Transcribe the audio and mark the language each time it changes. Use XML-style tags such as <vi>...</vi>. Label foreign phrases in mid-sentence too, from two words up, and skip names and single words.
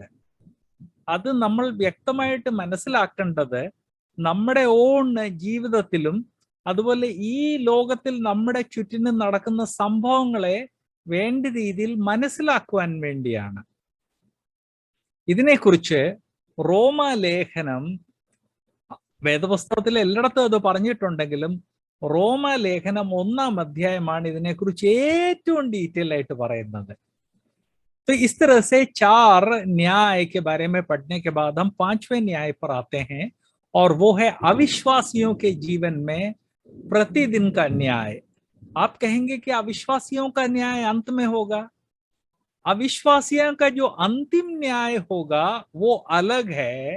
<ml>അത് നമ്മൾ വ്യക്തമായിട്ട് മനസ്സിലാക്കേണ്ടത് നമ്മുടെ ഓൺ ജീവിതത്തിലും അതുപോലെ ഈ ലോകത്തിൽ നമ്മുടെ ചുറ്റിനും നടക്കുന്ന സംഭവങ്ങളെ വേണ്ട രീതിയിൽ മനസ്സിലാക്കുവാൻ വേണ്ടിയാണ്. ഇതിനെക്കുറിച്ച് റോമാലേഖനം, വേദപുസ്തകത്തിൽ എല്ലായിടത്തും അത് പറഞ്ഞിട്ടുണ്ടെങ്കിലും റോമാലേഖനം 1-ാം അധ്യായമാണ് ഇതിനെക്കുറിച്ച് ഏറ്റവും ഡീറ്റെയിൽ ആയിട്ട് പറയുന്നത്.</ml> <hi>तो इस तरह से 4 न्याय के बारे में पढ़ने के बाद हम 5वें न्याय पर आते हैं, और वो है अविश्वासियों के जीवन में प्रतिदिन का न्याय। आप कहेंगे कि अविश्वासियों का न्याय अंत में होगा। अविश्वासियों का जो अंतिम न्याय होगा वो अलग है।</hi>